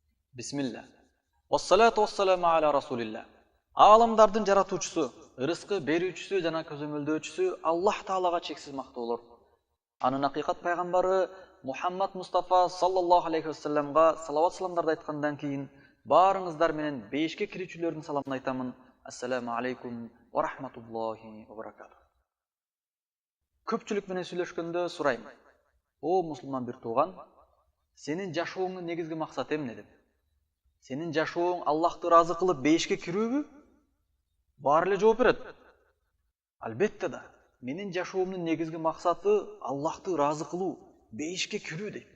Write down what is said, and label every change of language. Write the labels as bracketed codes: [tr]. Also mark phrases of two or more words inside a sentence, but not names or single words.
[ky] Бисмилля. [ar] والصلاة والسلام على رسول الله. [ky] Аламдардын жаратуучусу, ырыскы берүүчүсү жана көзөмөлдөөчүсү Аллах Таалага чексиз мактоолор. Анын акыйкат пайгамбары Мухаммад Мустафа [ar] صلى الله عليه [ky] вассаламга салават саламдарды айткандан кийин баарыңыздар менен бейишке кирүүчүлөрдүн саламын айтамын. [ar] السلام عليكم ورحمة الله وبركاته. [ky] Көпчүлүк менен сүйлөшкөндө сурайм. О мусулман бир тууган, сенин жашооңдун негизги максаты эмне деп? Сенин жашооң Аллахты ыраазы кылып бейишке кирүүбү? Баары эле жооп берет. Албетте да, менин жашоомдун негизги максаты Аллахты ыраазы кылуу, бейишке кирүү дейт.